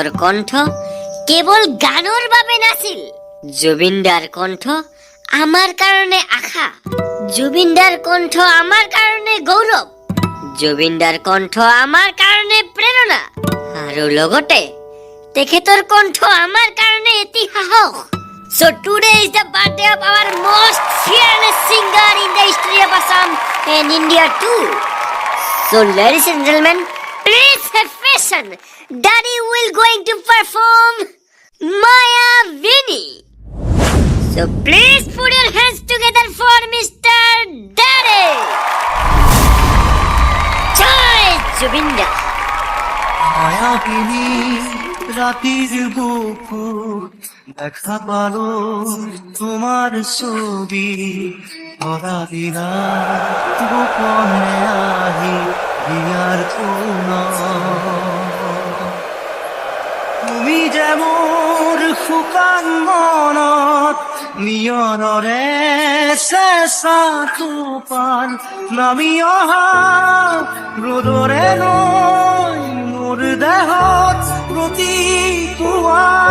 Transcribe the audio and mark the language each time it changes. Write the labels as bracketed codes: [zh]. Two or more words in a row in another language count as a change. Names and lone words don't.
[as] কণ্ঠ কেৱল গানৰ বাবে নাছিল জুবিনদাৰ কণ্ঠ আমাৰ কাৰণে আশা জুবিনদাৰ কণ্ঠ আমাৰ কাৰণে গৌৰৱ জুবিনদাৰ কণ্ঠ আমাৰ কাৰণে প্ৰেৰণা আৰু লগতে তেখেতৰ কণ্ঠ আমাৰ কাৰণে ইতিহাস [en] So today is the birthday of our most fearless singer in the history of Assam and India too. So ladies and gentlemen, please have patience. Daddy will going to perform Maya Vini. So please put your hands together for Mr. Daddy. Jai Jubinda. Maya Vini. [as] রাতির বুকুর দেখা পালো তোমার ছবি ভরা দিনা গোপনে আহি বিয়ার তুমি যে মোর শুকান মনত নিয়নৰে চেঁচা টোপাল নামি অহা ৰ'দৰে নৈ মোৰ দেহত প্ৰতিপুৱা